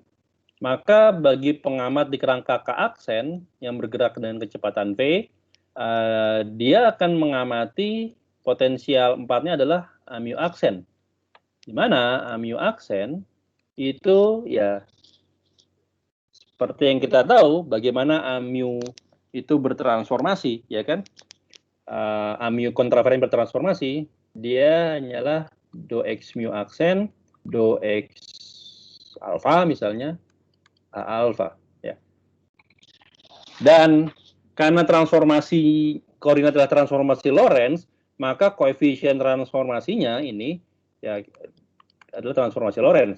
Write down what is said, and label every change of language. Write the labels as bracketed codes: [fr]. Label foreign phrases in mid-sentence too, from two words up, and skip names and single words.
[id] Maka bagi pengamat di kerangka K aksen yang bergerak dengan kecepatan v, dia akan mengamati potensial 4-nya adalah mu aksen. Di mana mu aksen itu ya seperti yang kita tahu bagaimana mu itu bertransformasi, ya kan? Mu kontravarian bertransformasi, dia hanyalah do x mu aksen, do x alfa misalnya, alfa, ya. Dan karena transformasi koordinat adalah transformasi Lorentz, maka koefisien transformasinya ini ya adalah transformasi Lorentz.